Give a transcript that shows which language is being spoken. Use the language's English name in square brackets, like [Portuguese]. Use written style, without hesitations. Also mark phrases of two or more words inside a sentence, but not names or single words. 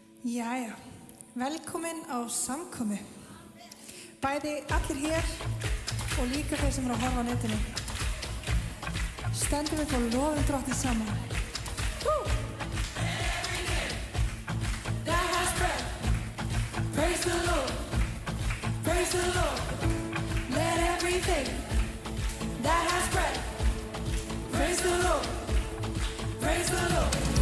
[Icelandic] Jæja, velkomin á samkomu. Bæði allir hér og líka þeir sem eru að horfa á netinu. Stöndum við og lofum Drottinn saman. [English] That has breath. Praise the Lord. Praise the Lord. Let everything that has breath. Praise the Lord. Praise the Lord.